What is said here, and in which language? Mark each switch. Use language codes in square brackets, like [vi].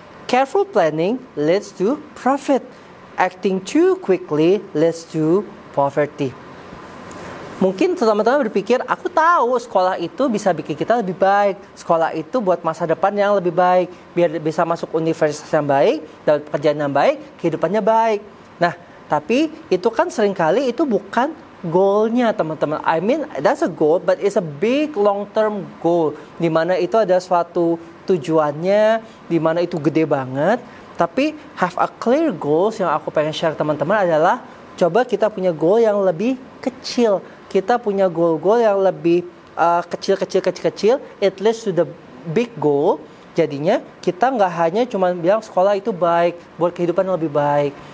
[en] Careful planning leads to profit. Acting too quickly leads to poverty. [id] Mungkin teman-teman berpikir, aku tahu sekolah itu bisa bikin kita lebih baik. Sekolah itu buat masa depan yang lebih baik. Biar bisa masuk universitas yang baik, dapat pekerjaan yang baik, kehidupannya baik. Nah, tapi itu kan seringkali itu bukan goalnya teman-teman. [en] I mean, that's a goal, but it's a big long-term goal. [id] Di mana itu ada suatu tujuannya, di mana itu gede banget. Tapi [en] have a clear goals [id] yang aku pengen share teman-teman adalah, coba kita punya goal yang lebih kecil. Kita punya goal-goal yang lebih kecil. [en] It leads to the big goal. [id] Jadinya kita nggak hanya cuma bilang sekolah itu baik, buat kehidupan yang lebih baik.